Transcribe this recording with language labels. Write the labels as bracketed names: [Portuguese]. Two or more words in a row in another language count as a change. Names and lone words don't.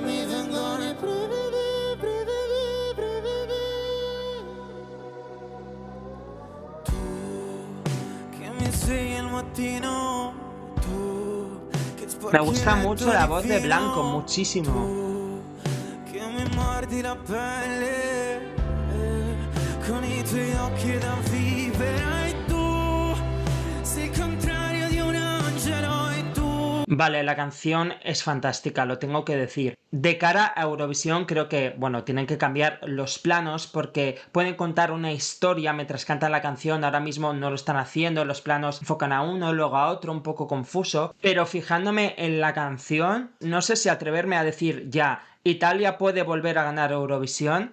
[Spanish] Me gusta mucho la voz de Blanco, muchísimo. [Italian] Mordi la pelle con i tuoi occhi da vivere e tu sei il contrario di un angelo e tu. [Spanish] Vale, la canción es fantástica, lo tengo que decir. De cara a Eurovisión creo que, bueno, tienen que cambiar los planos porque pueden contar una historia mientras cantan la canción. Ahora mismo no lo están haciendo, los planos enfocan a uno, luego a otro, un poco confuso. Pero fijándome en la canción, no sé si atreverme a decir ya ¿Italia puede volver a ganar Eurovisión?